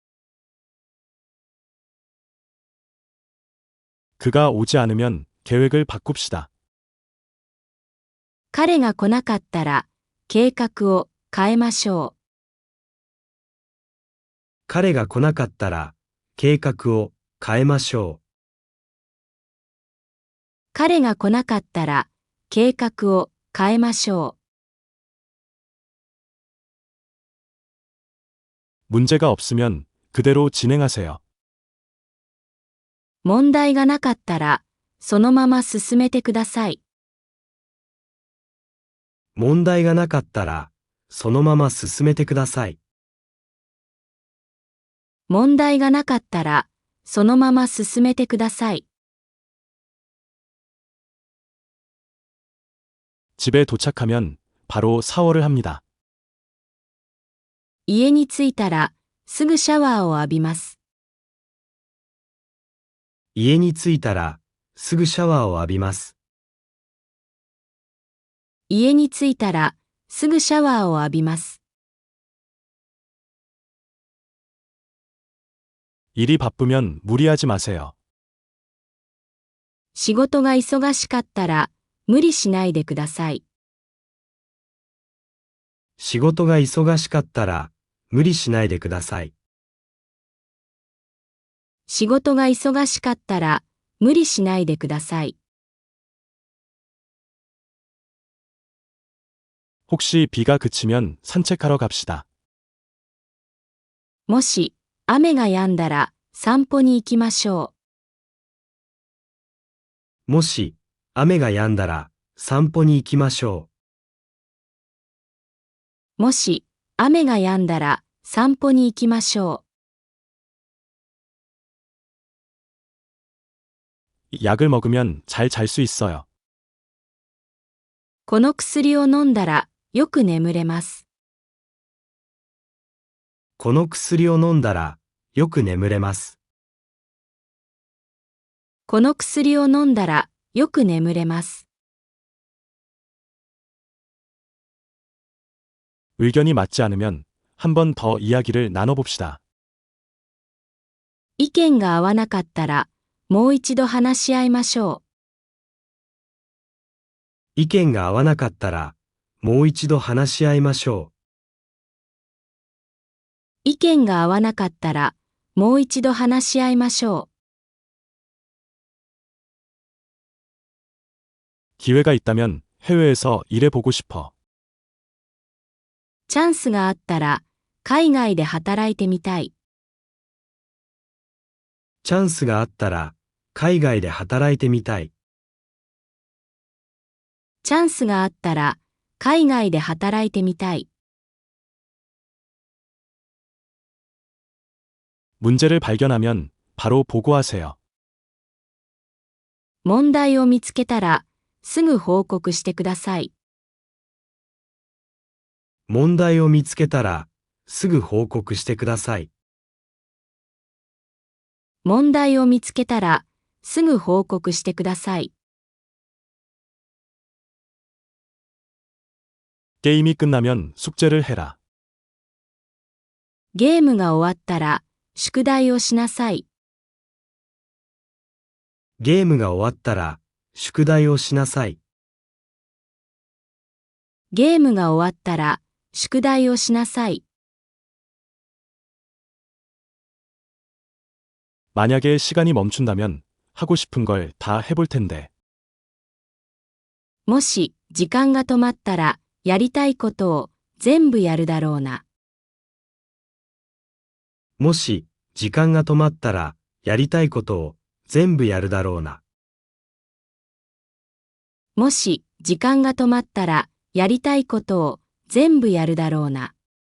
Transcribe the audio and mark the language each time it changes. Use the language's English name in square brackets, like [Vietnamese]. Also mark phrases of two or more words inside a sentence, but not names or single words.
[Korean] 그가 오지 않으면 계획을 바꿉시다. [Japanese] 彼が来なかったら計画を変えましょう。彼が来なかったら計画を変えましょう。彼が来なかったら計画を変えましょう。 [Korean] 문제가 없으면 그대로 진행하세요. [Japanese] 問題がなかったらそのまま進めてください。問題がなかったらそのまま進めてください。問題がなかったらそのまま進めてください。 [Korean] 집에 도착하면 바로 샤워를 합니다. [Japanese] 家に着いたらすぐシャワーを浴びます。家に着いたらすぐシャワーを浴びます。家に着いたらすぐシャワーを浴びます。 [Korean] 일이 바쁘면 무리하지 마세요. [Japanese] 仕事が忙しかったら無理しないでください。仕事が忙しかったら無理しないでください。仕事が忙しかったら無理しないでください。 [Korean] 혹시 비가 그치면 산책하러 갑시다. [Japanese] もし雨が止んだら散歩に行きましょう。もし雨が止んだら散歩に行きましょもし雨が止んだら散歩に行きましょう。 [Korean] 약을 먹으면 잘 잘 수 있어요. [Japanese] この薬を飲んだらよく眠れます。この薬を飲んだらよく眠れます。この薬を飲んだらよく眠れます。 [Korean] 의견이 맞지 않으면 한 번 더 이야기를 나눠봅시다. [Japanese] 意見が合わなかったらもう一度話し合いましょう。意見が合わなかったらもう一度話し合いましょう。意見が合わなかったらもう一度話し合いましょう。 [Korean] 기회가 있다면 해외에서 일해보고 싶어. [Japanese] チャンスがあったら海外で働いてみたい。チャンスがあったら海外で働いてみたい。チャンスがあったら海外で働いてみたい。 [Korean] 문제를 발견하면 바로 보고하세요. [Japanese] 問題を見つけたらすぐ報告してください。問題を見つけたらすぐ報告してください。問題を見つけたら、すぐ報告してください。 [Korean] 게임이 끝나면 숙제를 해라. [Japanese] ゲームが終わったら、宿題をしなさい。ゲームが終わったら、宿題をしなさい。ゲームが終わったら、宿題をしなさい。 [Korean] 만약에 시간이 멈춘다면 하고 싶은 걸 다 해볼 텐데. [Japanese] もし、時間が止まったら、やりたいことを全部やるだろうな。もし、時間が止まったら、やりたいことを全部やるだろうな。もし、時間が止まったら、やりたいことを全部やるだろうな。